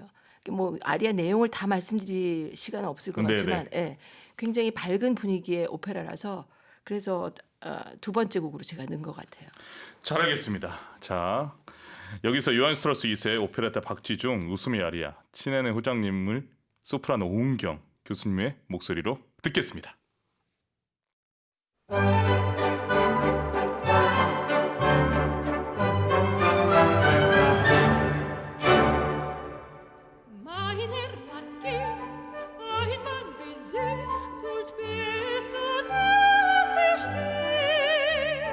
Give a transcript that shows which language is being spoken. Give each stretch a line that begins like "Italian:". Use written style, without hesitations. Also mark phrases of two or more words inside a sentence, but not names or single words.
Korean: 뭐 아리아 내용을 다 말씀드릴 시간은 없을 것 같지만 예, 굉장히 밝은 분위기의 오페라라서 그래서 두 번째 곡으로 제가 넣은 것 같아요. 잘하겠습니다. 자, 여기서 요한 스트라스 2세 오페라타 박지중 웃음의 아리아 친애의 후장님을 소프라노 오은경 교수님의 목소리로 듣겠습니다.
German: Meiner Marquis, ein Mann wie Sie, sollt besser das verstehen.